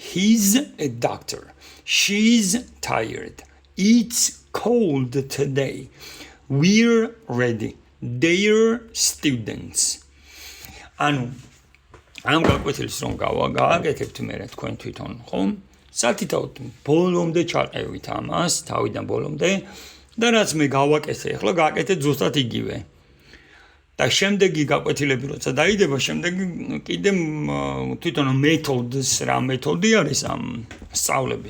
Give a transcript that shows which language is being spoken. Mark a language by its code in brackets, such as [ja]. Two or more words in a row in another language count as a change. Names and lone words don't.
[en] He's a doctor. She's tired. It's cold today. We're ready. They're students. [ka] ანუ ამ გაკვეთილს რომ გავაკეთებთ მე თქვენ თვითონ ხომ? სათითაოდ ბოლომდე ჩაყევით ამას, თავიდან ბოლომდე და რაც მე გავაკეთე, ახლა გააკეთეთ ზუსტად იგივე. და შემდეგი გაკვეთილები როცა დაიდება, შემდეგი კიდე თვითონ მეთოდს რა მეთოდი არის ამ სწავლების.